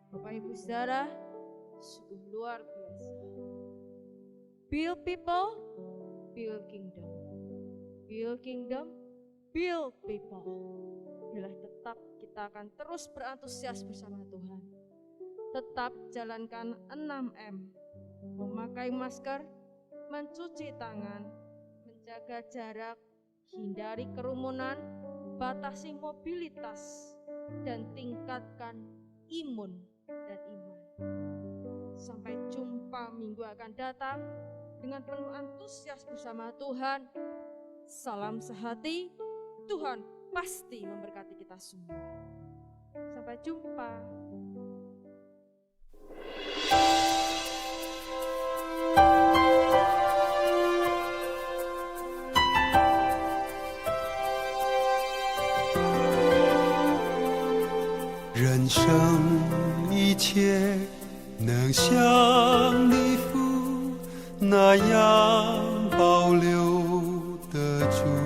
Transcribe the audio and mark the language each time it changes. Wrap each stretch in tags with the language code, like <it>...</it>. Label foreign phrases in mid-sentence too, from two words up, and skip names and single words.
<id>Bapak Ibu Saudara, sungguh luar biasa.</id> <en>Build people, build kingdom. Build kingdom, build people.</en> <id>Bila tetap kita akan terus berantusias bersama Tuhan. Tetap jalankan 6M. Memakai masker, mencuci tangan, menjaga jarak, hindari kerumunan, batasi mobilitas, dan tingkatkan imun dan iman. Sampai jumpa minggu akan datang dengan penuh antusias bersama Tuhan. Salam sehati, Tuhan pasti memberkati kita semua. Sampai jumpa.</id> <zh>人生一切能像你父那样保留得住，</zh>